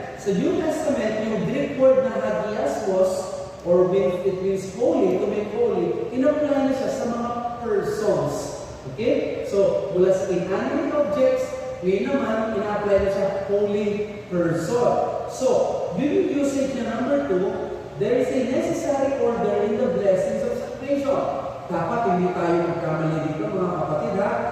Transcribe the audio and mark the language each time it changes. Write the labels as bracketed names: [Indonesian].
[Filipino] Sa New Testament, yung Greek word na hagiasmos, [English] or it means holy, to make holy, [Filipino] in-apply na siya sa mga persons. Okay? So, mula sa inanimate objects, ngayon naman, ina-apply na siya holy person. So, yun yung usage na number 2, [English] there is a necessary order in the blessings of salvation. [Filipino] Dapat hindi tayo magkamali dito mga kapatid ha.